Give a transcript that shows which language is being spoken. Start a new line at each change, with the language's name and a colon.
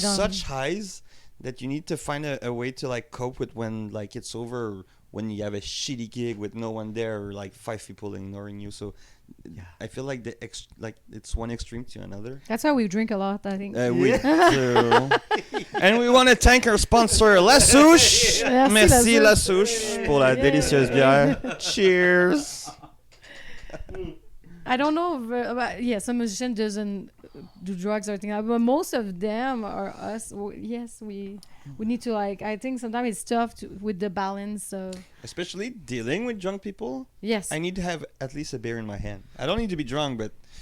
English: Such highs that you need to find a way to like cope with when like it's over, when you have a shitty gig with no one there, or like 5 people ignoring you. So I feel like it's one extreme to another. That's why we drink a lot, I think. We do. And we want to thank our sponsor, La Souche.
French: Merci La Souche pour la délicieuse bière.
English: Cheers. I don't know if, some musician doesn't do drugs or anything, but most of them are us. We need to, like, I think sometimes it's tough with the balance of, especially dealing with drunk people. I need to have at least a beer in my hand. I don't need to be drunk, but